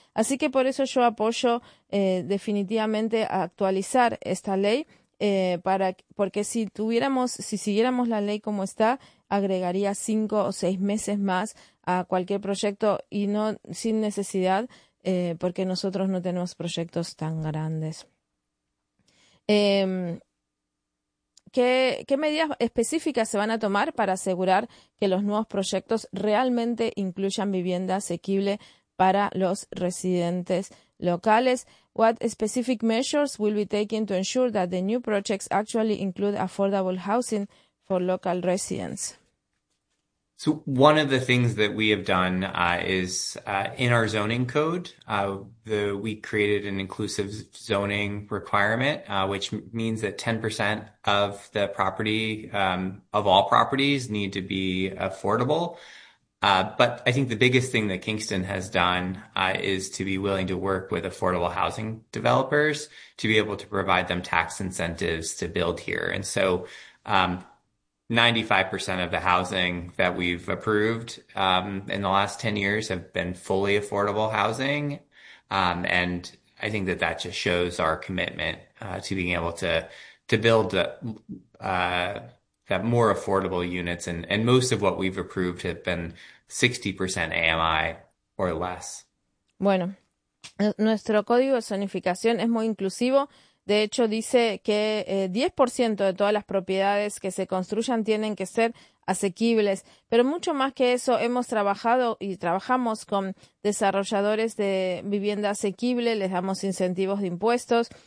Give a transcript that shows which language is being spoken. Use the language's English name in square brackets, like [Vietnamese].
[Spanish] Así que por eso yo apoyo definitivamente actualizar esta ley, porque si siguiéramos la ley como está, agregaría 5 o 6 meses más a cualquier proyecto y no sin necesidad, porque nosotros no tenemos proyectos tan grandes. ¿Qué medidas específicas se van a tomar para asegurar que los nuevos proyectos realmente incluyan vivienda asequible para los residentes locales? [English] What specific measures will be taken to ensure that the new projects actually include affordable housing for local residents? So one of the things that we have done is in our zoning code, we created an inclusive zoning requirement, which means that 10% of the property, of all properties, need to be affordable. But I think the biggest thing that Kingston has done is to be willing to work with affordable housing developers to be able to provide them tax incentives to build here. And so, 95% of the housing that we've approved in the last 10 years have been fully affordable housing. And I think that that just shows our commitment to being able to build that more affordable units. And most of what we've approved have been 60% AMI or less. [Spanish] Bueno, nuestro código de zonificación es muy inclusivo. De hecho, dice que 10% de todas las propiedades que se construyan tienen que ser asequibles. Pero mucho más que eso, hemos trabajado y trabajamos con desarrolladores de vivienda asequible, les damos incentivos de impuestos.